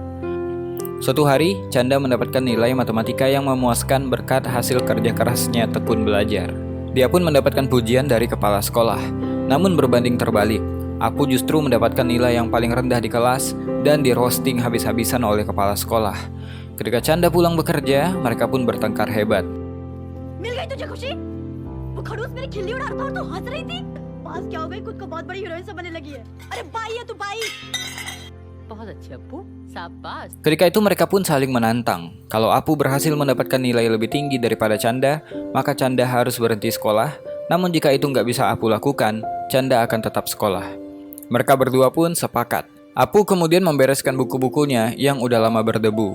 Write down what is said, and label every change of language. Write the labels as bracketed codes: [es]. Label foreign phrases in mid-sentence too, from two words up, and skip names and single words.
[id] Suatu hari, Canda mendapatkan nilai matematika yang memuaskan berkat hasil kerja kerasnya tekun belajar. Dia pun mendapatkan pujian dari kepala sekolah. Namun berbanding terbalik, Apu justru mendapatkan nilai yang paling rendah di kelas dan di roasting habis-habisan oleh kepala sekolah. Ketika Canda pulang bekerja, mereka pun bertengkar hebat. [hi] मिल गई तुझे खुशी? वो खड़ूस मेरी खिल्ली उड़ा रहा था और तू हंस रही थी? पास क्या हो गई, खुद को बहुत बड़ी हीरोइन समझने लगी है। अरे बाई है तू, बाई। बहुत अच्छे अप्पू, शाबाश। [id] Ketika itu mereka pun saling menantang. Kalau Apu berhasil mendapatkan nilai lebih tinggi daripada Canda, maka Canda harus berhenti sekolah. Namun jika itu nggak bisa Apu lakukan, Canda akan tetap sekolah. Mereka berdua pun sepakat. Apu kemudian membereskan buku-bukunya yang udah lama berdebu.